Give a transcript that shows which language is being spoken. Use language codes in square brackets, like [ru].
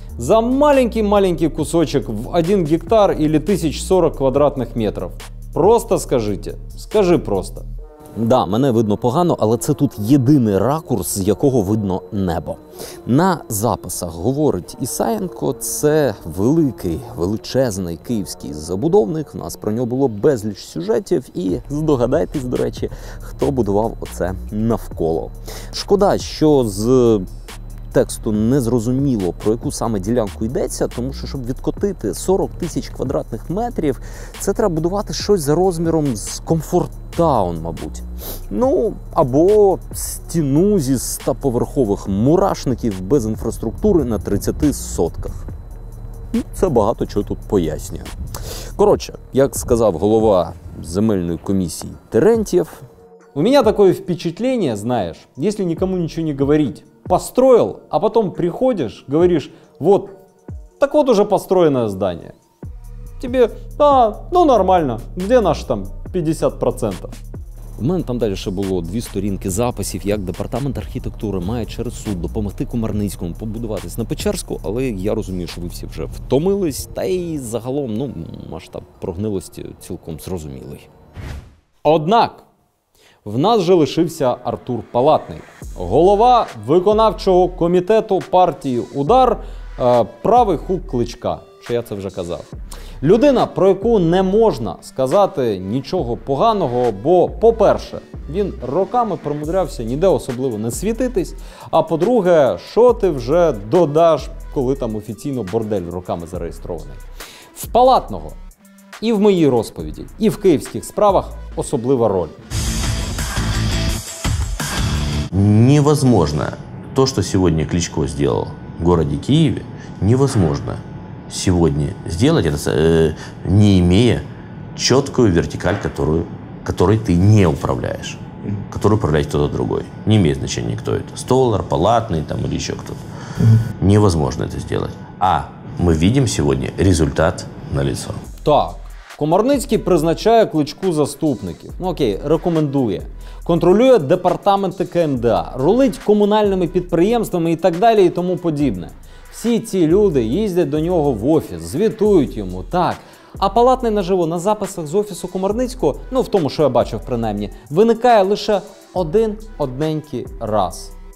[ru] За маленький-маленький кусочек в 1 гектар или 1040 квадратных метров. Просто скажите. Скажи просто. [uk] Да, мене видно погано, але це тут єдиний ракурс, з якого видно небо. На записах говорить Ісаєнко, це великий, величезний київський забудовник. У нас про нього було безліч сюжетів і здогадайтесь, до речі, хто будував оце навколо. Шкода, що з тексту не зрозуміло, про яку саме ділянку йдеться, тому що, щоб відкотити 40 тисяч квадратних метрів, це треба будувати щось за розміром з комфорт-таун, мабуть. Ну, або стіну зі 100-поверхових мурашників без інфраструктури на 30 сотках. Це багато чого тут пояснює. Коротше, як сказав голова земельної комісії Терентьєв, [ru] у меня такое впечатление, знаешь, если никому ничего не говорить, построил, а потом приходишь, говоришь, вот, так вот уже построенное здание. Тебе, ну нормально, где наш там 50%? [uk] У мене там далі ще було 2 сторінки записів, як департамент архітектури має через суд допомогти Комарницькому побудуватись на Печерську, але я розумію, що ви всі вже втомились, та й загалом, ну, масштаб прогнилості цілком зрозумілий. Однак, в нас же лишився Артур Палатний, голова виконавчого комітету партії «Удар», правий хук Кличка, що я це вже казав. Людина, про яку не можна сказати нічого поганого, бо, по-перше, він роками примудрявся ніде особливо не світитись, а по-друге, що ти вже додаш, коли там офіційно бордель роками зареєстрований. В Палатного і в моїй розповіді, і в київських справах особлива роль. [ru] Невозможно то, что сегодня Кличко сделал в городе Киеве, невозможно сегодня сделать это, не имея четкую вертикаль, которой ты не управляешь, которой управляет кто-то другой. Не имеет значения, кто это. Столар, Палатный там, или еще кто-то. Невозможно это сделать. А мы видим сегодня результат налицо. [uk] Так, Комарницький призначає Кличку заступників. Ну окей, рекомендує. Контролює департаменти КМДА, рулить комунальними підприємствами і так далі і тому подібне. Всі ці люди їздять до нього в офіс, звітують йому, так. А Палатний наживо на записах з офісу Комарницького, ну в тому, що я бачив принаймні, виникає лише один одненький раз.